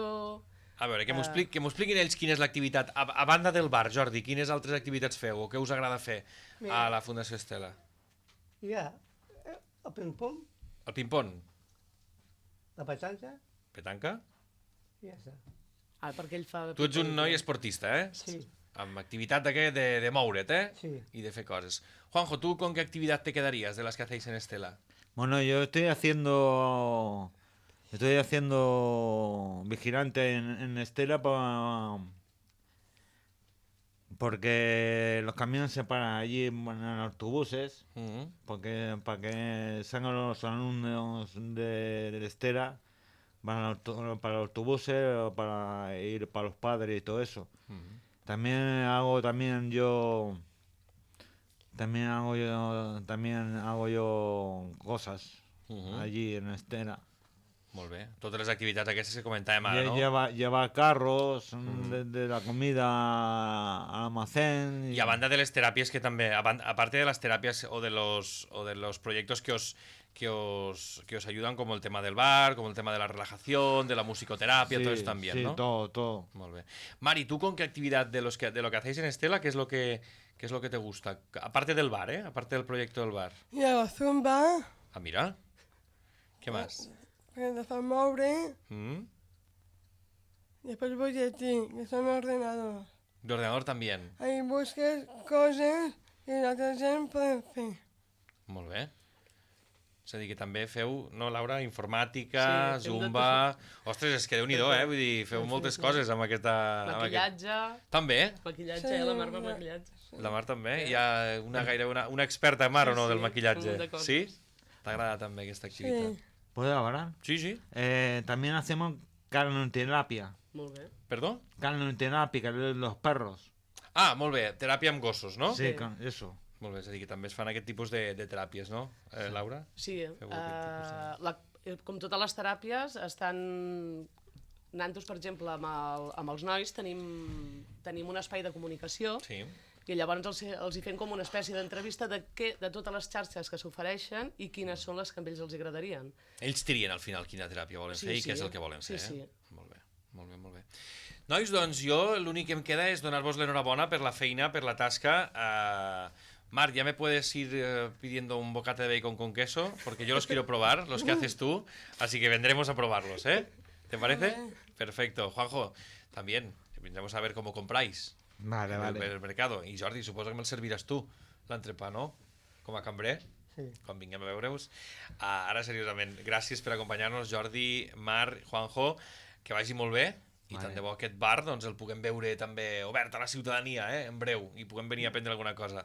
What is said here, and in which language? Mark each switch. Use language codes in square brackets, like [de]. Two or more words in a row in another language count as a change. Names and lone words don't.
[ca] A veure, que m'ho expliquin ells quina és l'activitat. A banda del bar, Jordi, quines altres activitats feu o què us agrada fer a la Fundació Estela? Hi ha el ping-pong, El ping-pong? la petanca, Petanca? i ja està. Ah, perquè ell fa... Tu ets un noi esportista, eh? Sí, Amb activitat de moure't, eh? sí. [es] Y de hacer cosas. Juanjo, ¿tú con qué actividad te quedarías de las que hacéis en Estela? Bueno, yo estoy haciendo vigilante en Estela porque los camiones se paran allí en autobuses, para que salgan los alumnos de Estela, para los autobuses o para ir para los padres y todo eso. También hago yo cosas allí en Estela. [ca] Molt bé. Totes les activitats aquestes que comentàvem ara, no? [es] Llevar carros de la comida al almacén. Y [ca] a banda [es] de las terapias que también, aparte de las terapias o de los proyectos que os ayudan, como el tema del bar, como el tema de la relajación, de la musicoterapia, todo eso también, sí, ¿no? todo. [ca] Molt bé. [es] Mari, ¿tú con qué actividad de lo que hacéis en Estela, qué es lo que te gusta? Aparte del bar, ¿eh? Aparte del proyecto del bar. Y hago zumba, Ah, mira. ¿Qué más? [ca] que te fa moure, ¿Mm? [es] y después voy a ti, que son ordenador. De ordenador también. [ca] Ahí busques coses que l'altra gent poden fer. Molt bé. És a dir, que també feu, no, Laura, informàtica, Sí, fem de zumba... Ostres, és que Déu-n'hi-do, eh? Vull dir, feu moltes coses amb aquesta... Maquillatge... També? Maquillatge, la Mar va maquillatge. La Mar també? Hi ha una experta, Mar, o no, del Sí, maquillatge? un munt de coses. Sí? T'agrada també aquesta activitat? Sí. [es] ¿Puedo hablar? Sí, sí. También hacemos carnoterapia. [ca] Molt bé. Perdó? [es] Carnoterapia, que es los perros. [ca] Ah, molt bé, teràpia amb gossos, no? [es] Sí, [ca] Sí. [es] eso. [ca] Molt bé, és a dir, que també es fan aquest tipus de teràpies, no, Laura? Sí, Feu aquest tipus com totes les teràpies, estan... Nantos, per exemple, amb els nois tenim un espai de comunicació Sí. i llavors els hi fem com una espècie d'entrevista de totes les xarxes que s'ofereixen i quines són les que a ells els agradarien. Ells trien al final quina teràpia volen fer i què és el que volen fer, Sí. Molt bé, molt bé, molt bé. Nois, doncs jo l'únic que em queda és donar-vos l'enhorabona per la feina, per la tasca. [es] Mar, ya me puedes ir pidiendo un bocata de bacon con queso, porque yo los quiero probar, los que haces tú, así que vendremos a probarlos, ¿eh? ¿Te parece? Perfecto. Juanjo, también, vendremos a ver cómo compráis Vale, en vale. el mercado. [ca] I Jordi, suposo que me'l serviràs tu, l'entrepà, no? Com a cambrer, Sí. quan vinguem a veure-us. Ara, seriosament, gràcies per acompanyar-nos, Jordi, Mar, Juanjo, que vagi molt bé. I tant de bo aquest bar doncs, el puguem veure també obert a la ciutadania, en breu, i puguem venir a aprendre alguna cosa.